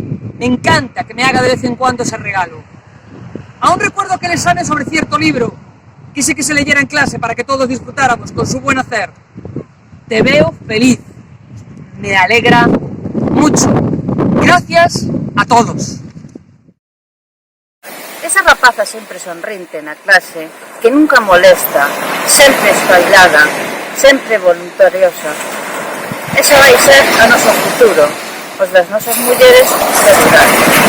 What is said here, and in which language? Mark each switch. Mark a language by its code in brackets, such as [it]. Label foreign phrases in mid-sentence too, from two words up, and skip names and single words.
[es] Me encanta que me haga de vez en cuando ese regalo. Aún recuerdo aquel examen sobre cierto libro. Quise que se leyera en clase para que todos disfrutáramos con su buen hacer. Te veo feliz. Me alegra mucho. Gracias a todos. [gl] Esa rapaza sempre sonrinte na clase, que nunca molesta, sempre espailada, sempre voluntariosa. Ese vai ser o noso futuro, os das nosas mulleres seguramente.